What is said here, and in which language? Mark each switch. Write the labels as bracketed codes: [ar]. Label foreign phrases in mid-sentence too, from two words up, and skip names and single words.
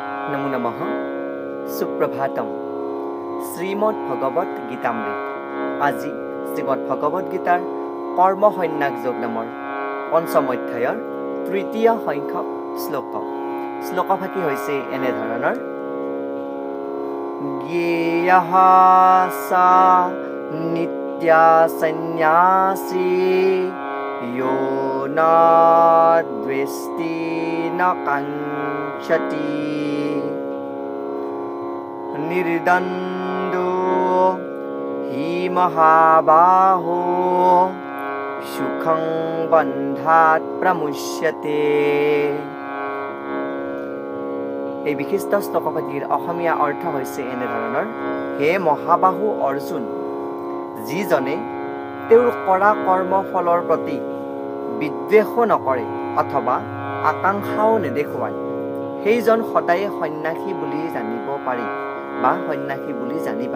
[sa] নমো নমঃ সুপ্রভাতম [as] শ্রীমদ ভগবত গীতামৃত আজি শ্রীমদ ভগবত গীতাৰ কৰ্ম সন্ন্যাস যোগ নামৰ পঞ্চম অধ্যায়ৰ তৃতীয় সংখ্যক শ্লোকভাগী হৈছে এনেধৰণৰ [sa] জ্ঞেয়ঃ সা নিত্যা সন্ন্যাসী यो न द्वेष्टि न काङ्क्षति निर्दन्दो हि महाबाहो सुखं बन्धात् प्रमुच्यते। [as] এই বিশিষ্ট শ্লোকভাগীৰ অসমীয়া অৰ্থ হৈছে এনেধৰণৰ হে মহাবাহু অৰ্জুন, যিজনে তেওঁৰ কৰা কৰ্ম ফলৰ প্ৰতি বিদ্বেষো নকৰে অথবা আকাংক্ষাও নেদেখুৱায়, সেইজন সদায় সন্ন্যাসী বুলি জানিব পাৰি বা সন্ন্যাসী বুলি জানিবা।